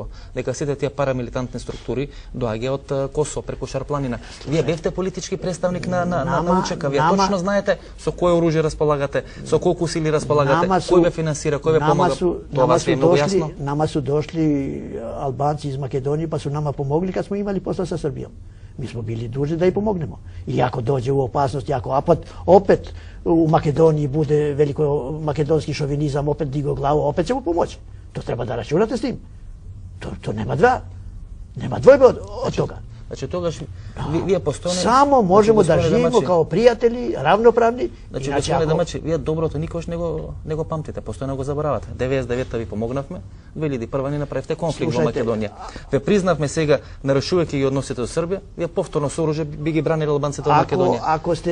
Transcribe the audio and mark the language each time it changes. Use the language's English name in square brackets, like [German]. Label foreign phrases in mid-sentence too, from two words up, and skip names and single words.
[Macedonian] Дека сите тие парамилитантни структури доаѓа од Косово преку Шарпланина. Вие бевте политички представник на УЧК. Вие точно знаете со кое оружје располагате, со колку сили располагате, кој ве финансира, кој ве помага. Тоа е многу јасно. [Serbian] Нама су дошли албанци из Македонија, па су нама помогли кога сме имали посла со Србија. Mi smo bili dužni da ih pomognemo. I ako dođe u opasnost, ako opet u Makedoniji bude veliko makedonski šovinizam, opet digo glavu, opet ćemo pomoći. To treba da računate s tim. To nema dvojbe od toga. [Macedonian] Значи тогаш вие постојано [Serbian] само можемо да живееме као пријатели, равноправни. [Macedonian] Значи господине Демачи, вие доброто никош не го памтите, постојано го заборавате. 99-та ви помогнавме, 2001 ни направивте конфликт во Македонија. Ве признавме сега, нарушувајќи ги односите со Србија, вие повторно со оружје би ги бранили албанците од Македонија.